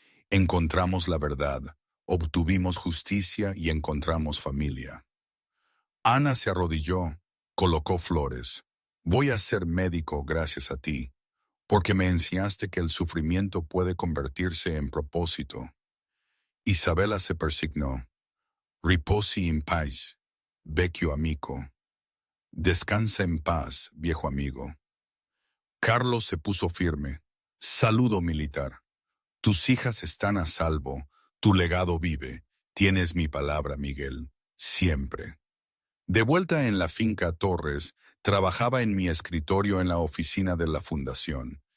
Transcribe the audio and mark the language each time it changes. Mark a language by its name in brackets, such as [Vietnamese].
[Spanish] Encontramos la verdad, obtuvimos justicia y encontramos familia. Ana se arrodilló, colocó flores. Voy a ser médico gracias a ti, porque me enseñaste que el sufrimiento puede convertirse en propósito. Isabela se persignó. [Italian] Riposi in paz, vecchio amico. [Spanish] Descansa en paz, viejo amigo. Carlos se puso firme. Saludo militar. Tus hijas están a salvo, tu legado vive. Tienes mi palabra, Miguel, siempre. De vuelta en la finca Torres, trabajaba en mi escritorio en la oficina de la fundación.